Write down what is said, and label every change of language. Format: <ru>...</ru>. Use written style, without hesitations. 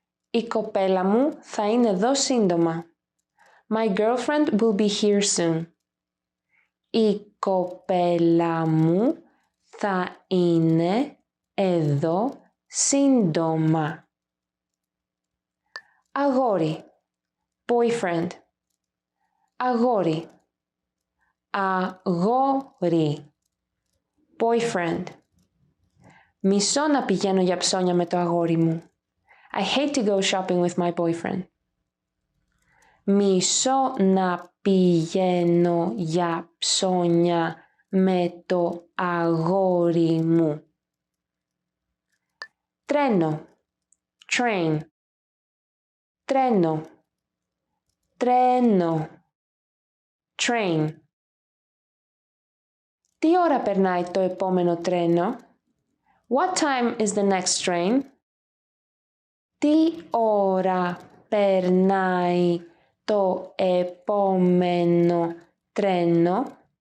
<el>Η κοπέλα μου θα είναι εδώ σύντομα.</el> <en>My girlfriend will be here soon.</en> <el>Η κοπέλα μου θα είναι εδώ σύντομα. Αγόρι. Boyfriend. Αγόρι. Αγόρι. Boyfriend. Μισώ να πηγαίνω για ψώνια με το αγόρι μου.</el> <en>I hate to go shopping with my boyfriend.</en> <el>Μισώ να πηγαίνω για ψώνια με το αγόρι μου. Τρένο. Train. Τρένο. Τρένο. Train. Τι ώρα περνάει το επόμενο τρένο?</el> <en>What time is the next train?</en> <el>Τι ώρα περνάει το επόμενο τρένο?</el>